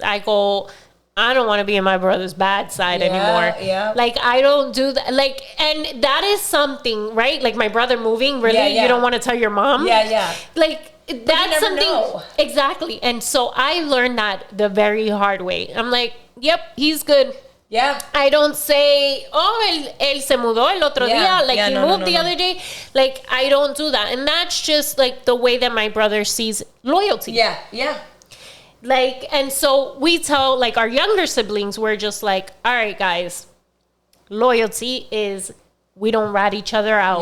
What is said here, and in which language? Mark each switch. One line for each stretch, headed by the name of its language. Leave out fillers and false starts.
English: I go, I don't want to be in my brother's bad side anymore. Yeah. Like, I don't do that. Like, and that is something, right? Like, my brother moving, really? You don't want to tell your mom? Yeah. Like, that's something. Know. Exactly. And so I learned that the very hard way. I'm like, yep, he's good. Yeah. I don't say, oh,
Spanish: él se mudó el otro día.
English: Like, he moved the other day. Like, I don't do that. And that's just, like, the way that my brother sees loyalty. Yeah. Like, and so we tell, like, our younger siblings, we're just like, all right, guys, loyalty is we don't rat each other out.